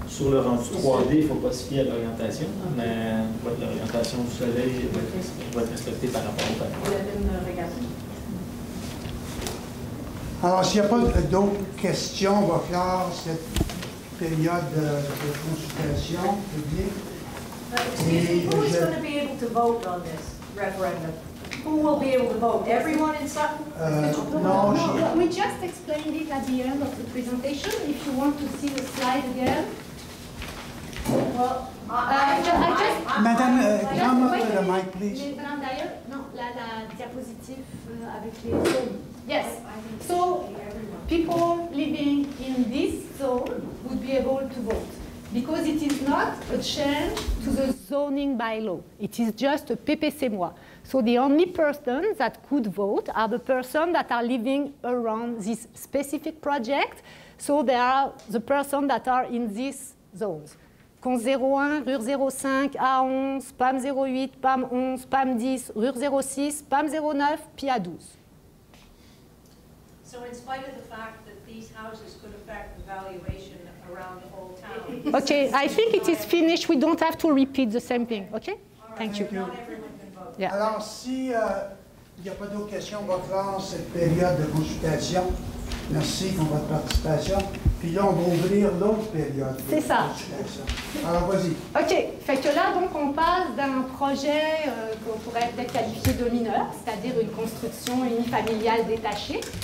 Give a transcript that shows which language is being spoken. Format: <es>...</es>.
<fr>Sur le rendu 3D, il ne faut pas se fier à l'orientation, mais l'orientation du soleil va être respectée par rapport au panneau. La peine de regarder. Alors, s'il n'y a pas d'autres questions, on va clore cette période de consultation publique.</fr> <en>Excuse me, who is going to be able to vote on this referendum? Who will be able to vote? Everyone in Sutton? No, we just explained it at the end of the presentation. If you want to see the slide again. Well, Madame, come up with the mic, please.</en> <fr>Madame Dyer, non, la diapositive avec les zones.</fr> <en>Yes. So people living in this zone would be able to vote because it is not a change to the zoning bylaw. It is just a PPC-moi. So the only persons that could vote are the persons that are living around this specific project. So they are the persons that are in these zones.</en> <fr>Cons 01, RUR 05, A11, PAM 08, PAM 11, PAM 10, RUR 06, PAM 09, puis A12.</fr> <en>So in spite of the fact that these houses could affect the valuation around the whole town. Okay, I think it is finished. We don't have to repeat the same thing. Okay? Thank you. Yeah.</en> <fr>Alors, si il n'y a pas d'autres questions, on va clore cette période de consultation. Merci pour votre participation. Puis là, on va ouvrir l'autre période de consultation. Alors, vas-y. OK. Fait que là, donc, on passe d'un projet qu'on pourrait peut-être qualifier de mineur, c'est-à-dire une construction unifamiliale détachée.</fr>